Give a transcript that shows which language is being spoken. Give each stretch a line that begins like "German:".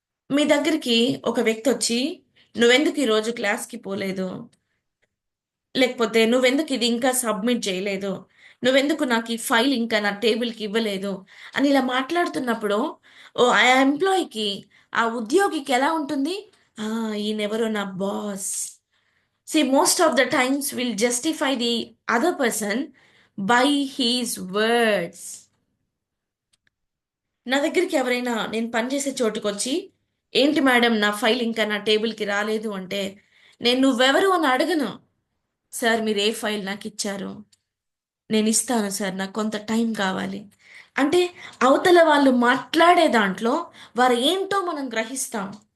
Telugu: మీ దగ్గరికి ఒక వ్యక్తి వచ్చి, నువ్వెందుకు ఈరోజు క్లాస్కి పోలేదు, లేకపోతే నువ్వెందుకు ఇది ఇంకా సబ్మిట్ చేయలేదు, నువ్వెందుకు నాకు ఈ ఫైల్ ఇంకా నా టేబుల్కి ఇవ్వలేదు అని ఇలా మాట్లాడుతున్నప్పుడు ఆ ఎంప్లాయీకి, ఆ ఉద్యోగికి ఎలా ఉంటుంది? ఆ, ఈయనెవరో నా boss.
English: See, most of the times we'll justify the other person by his words.
Telugu: నా దగ్గరికి ఎవరైనా నేను పనిచేసే చోటుకొచ్చి, ఏంటి మేడం నా ఫైల్ ఇంకా నా టేబుల్కి రాలేదు అంటే, నేను నువ్వెవరు అని అడగను. సార్ మీరు ఏ ఫైల్ నాకు ఇచ్చారు, నేను ఇస్తాను సార్, నాకు కొంత టైం కావాలి అంటే, అవతల వాళ్ళు మాట్లాడే దాంట్లో వారు ఏంటో మనం గ్రహిస్తాం.